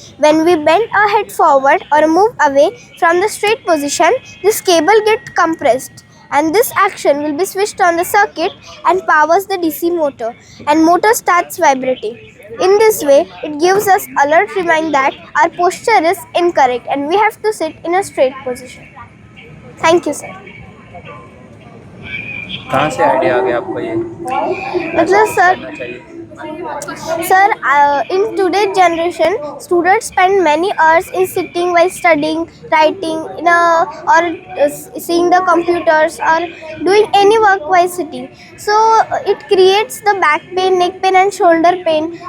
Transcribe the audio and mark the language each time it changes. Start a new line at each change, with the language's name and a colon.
English: When we bend our head forward or move away from the straight position, this cable gets compressed, and this action will be switched on the circuit and powers the DC motor, and motor starts vibrating. In this way, it gives us alert reminder that our posture is incorrect and we have to sit in a straight position. Thank you, sir.
Hindi: कहाँ से idea आ गया आपको ये मतलब sir करना चाहिए?
English: Sir, in today's generation, students spend many hours in sitting while studying, writing, or seeing the computers, or doing any work while sitting. So it creates the back pain, neck pain, and shoulder pain.